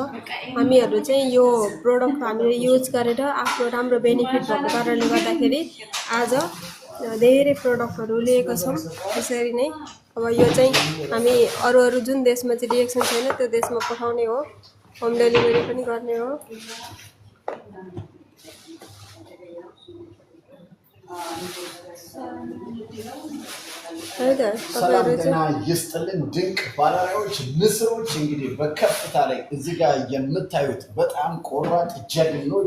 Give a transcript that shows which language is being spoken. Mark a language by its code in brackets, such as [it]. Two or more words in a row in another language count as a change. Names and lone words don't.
[ne] हामीहरू चाहिँ यो प्रोडक्ट हामीले युज गरेर आफ्नो राम्रो बेनिफिट भएको कारणले गर्दाखेरि आज धेरै प्रोडक्टहरू लिएको छौँ। त्यसरी नै अब यो चाहिँ हामी अरू जुन देशमा चाहिँ रिएक्सन छैन त्यो देशमा पठाउने हो, [en] home delivery [ne] पनि गर्ने हो। [am] ሰላም ጤና ይስጥልን ድንቅ ባለሙያዎች ንስሮች። እንግዲህ በከፍታ ላይ እዚህ ጋር የምታዩት በጣም ቆራጥ ጀግኖች